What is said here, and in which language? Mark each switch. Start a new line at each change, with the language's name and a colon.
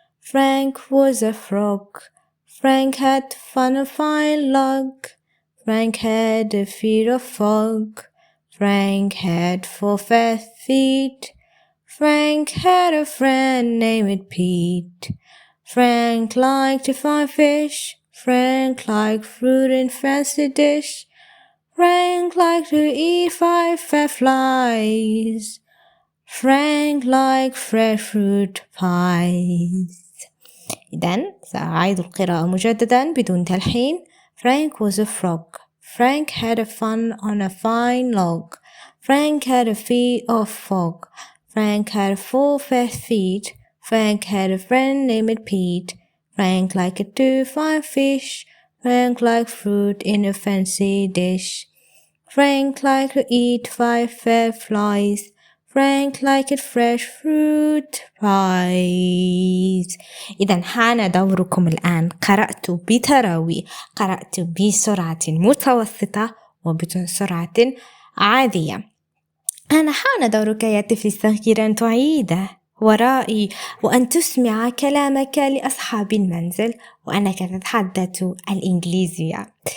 English: Frank was a frog. Frank had fun on a fine log. Frank had a fear of fog. Frank had 4 fast feet. Frank had a friend named Pete. Frank liked to find fish. Frank liked fruit in fancy dish. Frank liked to eat 5 fat flies. Frank liked fresh fruit pies.
Arabic: إذن سأعيد القراءة مجددا بدون تلحين.
English: Frank was a frog. Frank had a fun on a fine log. Frank had a fear of fog. Frank had 4 fast feet. Frank had a friend named Pete. Frank liked to find fish. Frank liked fruit in a fancy dish. Frank liked to eat 5 fat flies. Frank liked fresh fruit pies.
Arabic: إذا حان دوركم الآن. قرأت بتراوي. قرأت بسرعة متوسطة وبسرعة عادية. أنا حان دورك يا طفلي الصغير أن تعيده ورائي وأن تسمع كلامك لأصحاب المنزل وأنك تتحدث الإنجليزية.